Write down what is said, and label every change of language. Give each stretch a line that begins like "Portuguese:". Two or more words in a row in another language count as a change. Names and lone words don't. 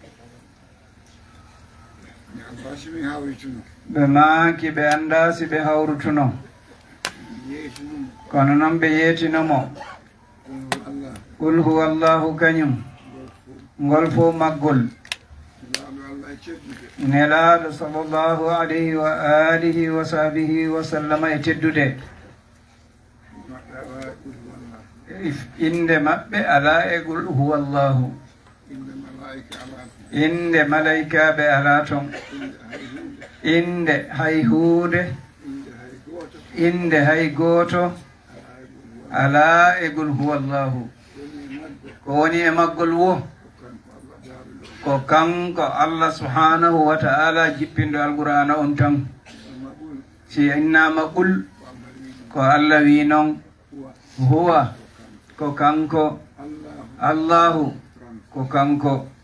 Fula: ɓe maaki ɓe annda si ɓe hawrutuno kono noon ɓe yeetinomo
Arabic: قل هو الله
Fula: kañum ngol fof maggol nelaaɗo
Arabic: صلى الله عليه وآله وصحبه وسلم
Fula: e teddude inde maɓɓe ala e
Arabic: قل هو الله
Fula: inde malaikaɓe ala ton inde hay huunde inde hay gooto ala e
Arabic: قل هو الله
Fula: ko woni e maggol wo ko kanko Allah
Arabic: سبحانه وتعالى
Fula: jippindo alqur'ana on tan si innama qul ko Allah wi noon huwa ko kanko Allahu ko kanko